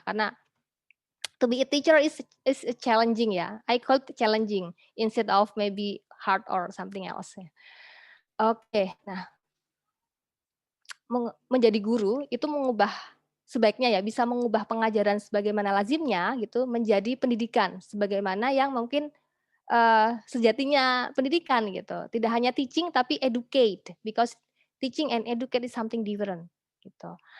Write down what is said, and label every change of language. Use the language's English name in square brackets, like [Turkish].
[English] Karena to be a teacher is challenging ya, I call it challenging instead of maybe hard or something else ya. [Indonesian] Oke, nah menjadi guru itu sebaiknya ya bisa mengubah pengajaran sebagaimana lazimnya gitu menjadi pendidikan, sebagaimana yang mungkin sejatinya pendidikan gitu. Tidak hanya [English] teaching tapi educate, because teaching and educate is something different gitu.